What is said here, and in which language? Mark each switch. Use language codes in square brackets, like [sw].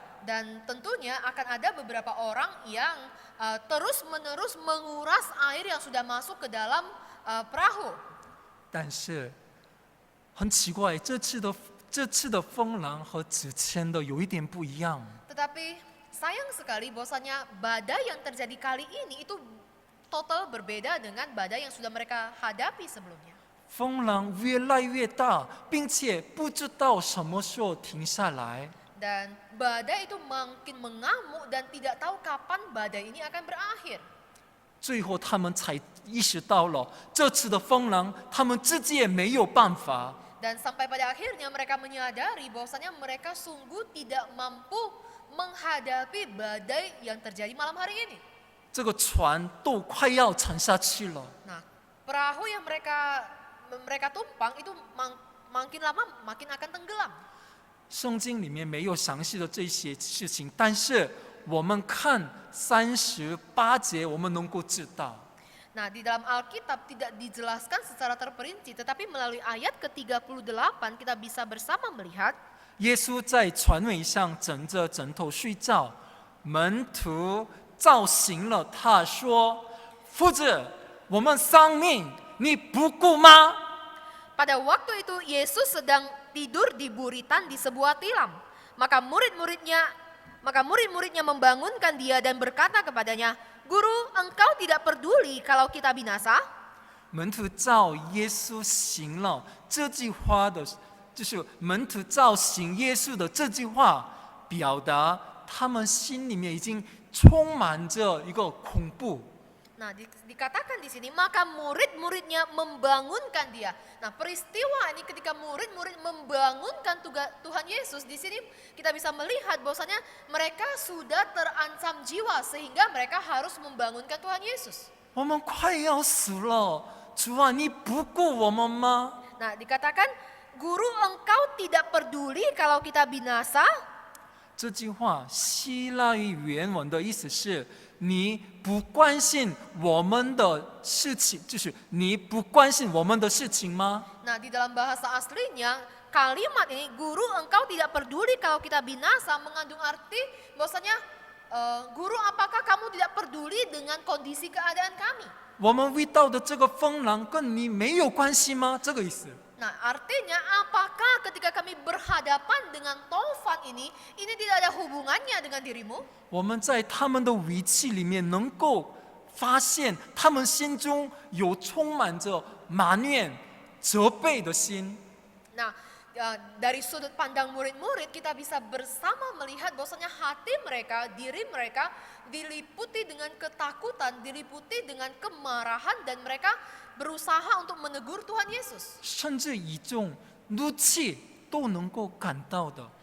[id] Dan tentunya akan ada beberapa orang yang terus-menerus menguras air yang sudah masuk ke dalam perahu. [zh] 但是很奇怪，这次的风浪和之前的有一点不一样。 [id] Tetapi sayang sekali bahwasanya badai yang terjadi kali ini itu total berbeda dengan badai yang sudah mereka hadapi sebelumnya. [zh] 风浪越来越大，并且不知道什么时候停下来。 [id] Dan badai itu makin mengamuk dan tidak tahu kapan badai ini akan berakhir. [zh] 最后他们才意识到了这次的风浪，他们自己也没有办法。 [id] Dan sampai pada akhirnya mereka menyadari bahwasanya mereka sungguh tidak mampu menghadapi badai yang terjadi malam hari ini. [zh] 这个船都快要沉下去了。 [id] Nah, perahu yang mereka tumpang itu makin lama makin akan tenggelam. [zh] 圣经里面没有详细的这些事情，但是我们看38节，我们能够知道。 [id] Nah, di dalam Alkitab tidak dijelaskan secara terperinci, tetapi melalui ayat ke-38 kita bisa bersama melihat [zh] 耶稣在船尾上枕着枕头睡觉，门徒叫醒了他，说：“夫子，我们丧命，你不顾吗？” [id] pada waktu itu Yesus sedang tidur di buritan di sebuah tilam. Maka murid-muridnya membangunkan dia dan berkata kepadanya, "Guru, engkau tidak peduli kalau kita binasa?" [zh] 门徒叫耶稣醒了，这句话的，就是门徒叫醒耶稣的这句话，表达他们心里面已经充满着一个恐怖。 [id] Nah, dikatakan di sini, maka murid-muridnya membangunkan dia. Nah, peristiwa ini ketika murid-murid membangunkan Tuhan Yesus, di sini kita bisa melihat bahwasanya mereka sudah terancam jiwa sehingga mereka harus membangunkan Tuhan Yesus. [zh] 我们快要死了，主啊，你不顾我们吗？ [id] Nah, dikatakan, "Guru, engkau tidak peduli kalau kita binasa?" [zh] 这句话希腊语原文的意思是：你不关心我们的事情，就是你不关心我们的事情吗？ [id] Nah, di dalam bahasa aslinya kalimat ini, "Guru, engkau tidak peduli kalau kita binasa," mengandung arti bahwasanya guru, apakah kamu tidak peduli dengan kondisi keadaan kami? [zh] 我们遇到的这个风浪跟你没有关系吗？这个意思。 [id] Nah, artinya apakah ketika kami berhadapan dengan taufan ini tidak ada hubungannya dengan dirimu? [zh] 我们在他们的语气里面能够发现，他们心中有充满着埋怨、责备的心。 [id] Nah, dari sudut pandang murid-murid kita bisa bersama melihat bahwasanya hati mereka, diri mereka diliputi dengan ketakutan, diliputi dengan kemarahan dan mereka berusaha untuk menegur Tuhan Yesus. [zh] 甚至一种怒气都能够感到的。